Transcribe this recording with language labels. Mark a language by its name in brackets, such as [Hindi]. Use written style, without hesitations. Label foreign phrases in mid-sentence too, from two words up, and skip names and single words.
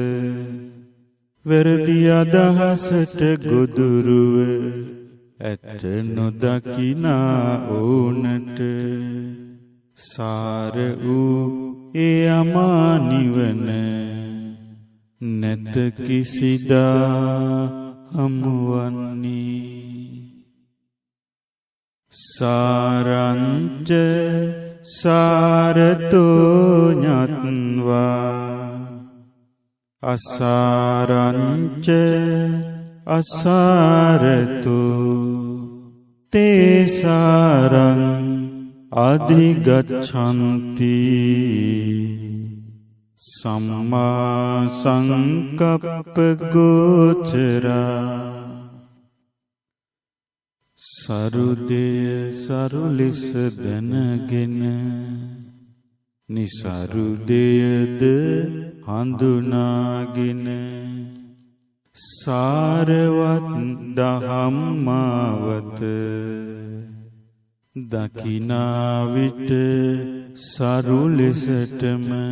[Sinhala] වැරදි අදහසට ගොදුරුව ඇත නොදකිනා ඕනට සාර වූ ඒ අමා නිවන නැත කිසිදා හමුවන්නේ සාරංච [Pali] සාරතෝ ඤත්වා අසාරංච අසාරතෝ තේසාරං අධිගච්ඡන්ති සම්මා සංකප්ප ගෝචරා [Sinhala] සරුදය සරු ලෙස දැනගෙන නිසරුදයද හඳුනාගෙන සාරවත් දහම් මාවත දකිනා විට සරු ලෙසටම